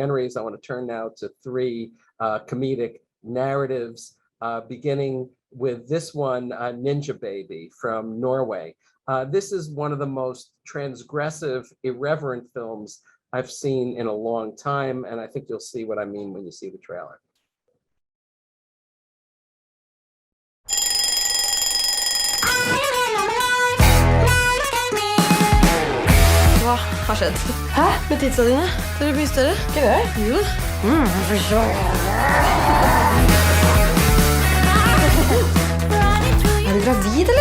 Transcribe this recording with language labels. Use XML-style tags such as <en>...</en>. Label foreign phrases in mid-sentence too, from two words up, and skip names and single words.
<en>I want to turn now to 3 comedic narratives, beginning with this one, Ninja Baby from Norway. This is one of the most transgressive, irreverent films I've seen in a long time, and I think you'll see what I mean when you see the trailer.</en> <no>Hva har skjedd? Hæ? Med tidsa dine? Dere blir større? Ikke det? Jo. Er du gravid, eller?</no>